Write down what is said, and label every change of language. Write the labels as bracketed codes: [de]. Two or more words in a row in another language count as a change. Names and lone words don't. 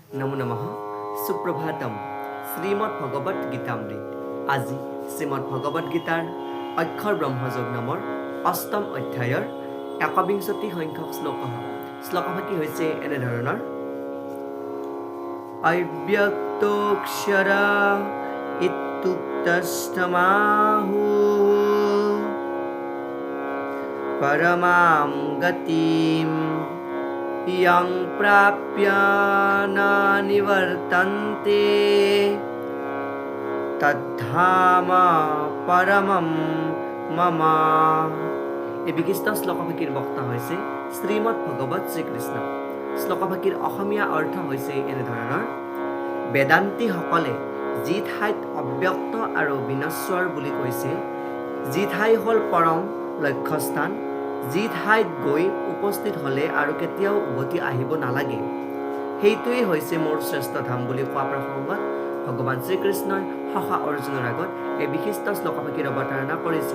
[as] নমো নমঃ সুপ্রভাতম শ্রীমদ ভগবত গীতামৃত আজি শ্রীমদ ভগবত গীতাৰ অক্ষৰ ব্ৰহ্মযোগ নামৰ অষ্টম অধ্যায়ৰ ১বিংশতি সংখ্যক শ্লোকভাগী হৈছে এনেধৰণৰ অব্যক্তোক্ষৰা [sa] इत्युक्तस्तमाहु परमाम गतिम यं प्राप्य न निवर्तन्ते तद्धाम परमं मम। [as] এই বিশিষ্ট শ্লোকভাগীৰ বক্তা হৈছে শ্ৰীমদ ভগৱত শ্ৰীকৃষ্ণ। শ্লোকভাগীৰ অসমীয়া অৰ্থ হৈছে এনেধৰণৰ: বেদান্তীসকলে যি ঠাইত অব্যক্ত আৰু বিনশ্বৰ বুলি কৈছে, যি ঠাই হ'ল পৰম লক্ষ্যস্থান, যি ঠাইত গৈ উপস্থিত হ'লে আৰু কেতিয়াও উভতি আহিব নালাগে, সেইটোৱেই হৈছে মোৰ শ্ৰেষ্ঠ ধাম বুলি কোৱা প্ৰসংগত ভগৱান শ্ৰীকৃষ্ণই সখা অৰ্জুনৰ আগত এই বিশিষ্ট শ্লোকভাগীৰ অৱতাৰণা কৰিছে।